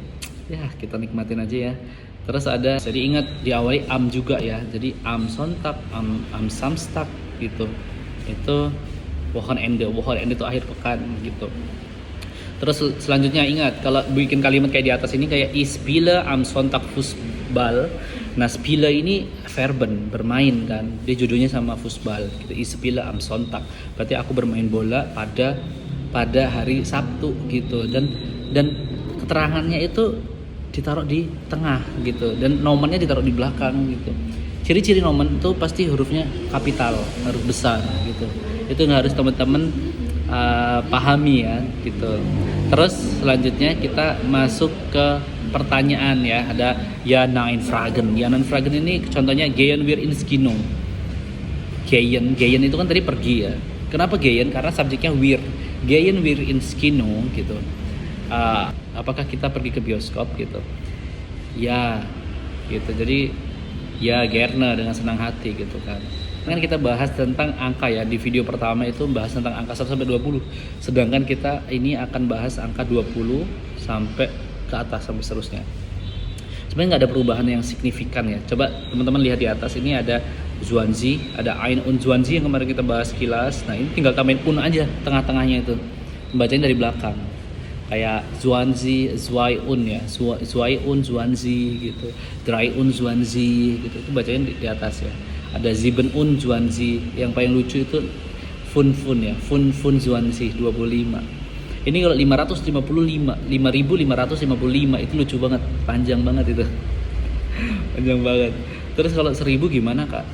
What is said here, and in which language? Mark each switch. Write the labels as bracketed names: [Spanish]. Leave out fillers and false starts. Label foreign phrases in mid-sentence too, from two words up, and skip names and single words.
[Indonesian] Ya, kita nikmatin aja ya. Terus ada, jadi ingat diawali am juga ya. [German] Jadi am Sonntag, am Samstag gitu. [Indonesian] Itu Wochenende itu akhir pekan gitu. Terus selanjutnya ingat, kalau bikin kalimat kayak di atas ini kayak [German] ich spiele am Sonntag Fußball. [Indonesian] Nah, spiele ini verben, bermain kan. Dia judulnya sama Fußball gitu. [German] Ich spiele am Sonntag. [Indonesian] Berarti aku bermain bola pada hari Sabtu gitu. Dan keterangannya itu ditaruh di tengah gitu, dan nomennya ditaruh di belakang gitu. Ciri-ciri nomen itu pasti hurufnya kapital, harus besar gitu. Itu harus teman-teman pahami ya gitu. Terus selanjutnya kita masuk ke pertanyaan ya. Ada [German] ya nein Fragen. Ya nein Fragen [Indonesian] ini contohnya [German] gehen wir ins Kino. [Indonesian] Gehen itu kan tadi pergi ya. Kenapa gehen? Karena subjeknya wir. [German] Gehen wir ins Kino [Indonesian] gitu. Apakah kita pergi ke bioskop gitu? Ya gitu. Jadi [German] ya gerne, [Indonesian] dengan senang hati gitu kan. Kan kita bahas tentang angka ya, di video pertama itu bahas tentang angka 1 sampai 20. Sedangkan kita ini akan bahas angka 20 sampai ke atas sampai seterusnya. Sebenarnya nggak ada perubahan yang signifikan ya. Coba teman-teman lihat di atas, ini ada Zwanzi, ada [German] Ein und Zwanzi [Indonesian] yang kemarin kita bahas kilas. Nah, ini tinggal tambahin un aja tengah-tengahnya itu. Membacanya dari belakang. [German] Kayak Zwanzi, Zwei un ya. Zwei un Zwanzi gitu. Drei un Zwanzi [Indonesian] gitu. Itu bacanya di atas ya. [German] Ada Sieben und Zwanzi, [Indonesian] yang paling lucu itu Fun ya. [German] Fun Zwanzi 25. [Indonesian] Ini kalau 555 itu lucu banget, panjang banget itu. Panjang banget. Terus kalau 1000 gimana Kak?